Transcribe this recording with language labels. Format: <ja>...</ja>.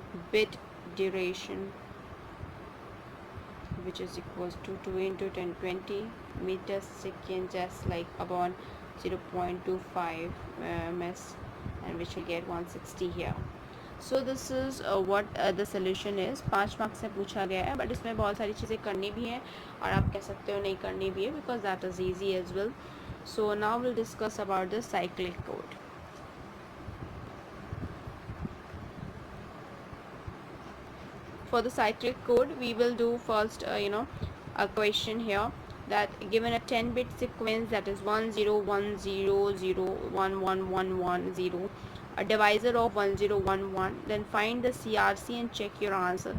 <en>bit duration which is equals to 2 into 1020 meters second, just like upon 0.25 ms, and which will get 160 here. So this is what the solution is.</en> <hi>5 marks से पूछा गया है, but इसमें बहुत सारी चीज़ें करनी भी हैं और आप कह सकते हो नहीं करनी भी है,</hi> <en>because that is easy as well. So now we'll discuss about the cyclic code. For the cyclic code, we will do first a question here, that given a 10-bit sequence, that is 1010011110, a divisor of 1011, then find the CRC and check your answer.</en>